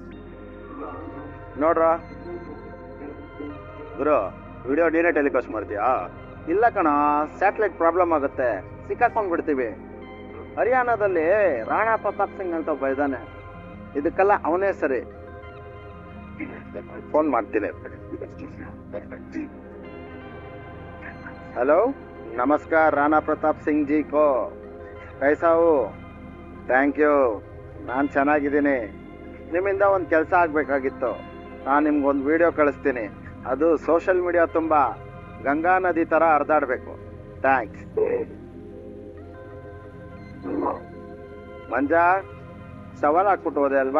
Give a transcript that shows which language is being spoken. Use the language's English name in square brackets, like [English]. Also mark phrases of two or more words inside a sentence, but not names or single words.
[Kannada] ನೋಡ್ರ ಗುರು, ವಿಡಿಯೋ ನೀನೇ ಟೆಲಿಕಾಸ್ಟ್ ಮಾಡ್ತೀಯಾ? ಇಲ್ಲ ಕಣ, [English] satellite problem [Kannada] ಆಗುತ್ತೆ, ಸಿಕ್ಕಾಕೊಂಡ್ಬಿಡ್ತೀವಿ. ಹರಿಯಾಣದಲ್ಲಿ ರಾಣಾ ಪ್ರತಾಪ್ ಸಿಂಗ್ ಅಂತ ಒಬ್ಬ ಇದ್ದಾನೆ, ಇದಕ್ಕೆಲ್ಲ ಅವನೇ ಸರಿ. ಫೋನ್ ಮಾಡ್ತೀನಿ. [Hindi] हेलो, नमस्कार राणा प्रताप सिंह जी को, कैसा हो? [English] thank you, [Kannada] ನಾನು ಚೆನ್ನಾಗಿದ್ದೀನಿ. ನಿಮ್ಮಿಂದ ಒಂದು ಕೆಲಸ ಆಗಬೇಕಾಗಿತ್ತು. ನಾನು ನಿಮ್ಗೊಂದು ವಿಡಿಯೋ ಕಳಿಸ್ತೀನಿ, ಅದು [English] social media [Kannada] ತುಂಬ ಗಂಗಾ ನದಿ ಥರ ಹರಿದಾಡಬೇಕು. ಥ್ಯಾಂಕ್ಸ್. ಮಂಜ, ಸವಾಲು ಹಾಕ್ಬಿಟ್ಟು ಹೋದೆ ಅಲ್ವಾ?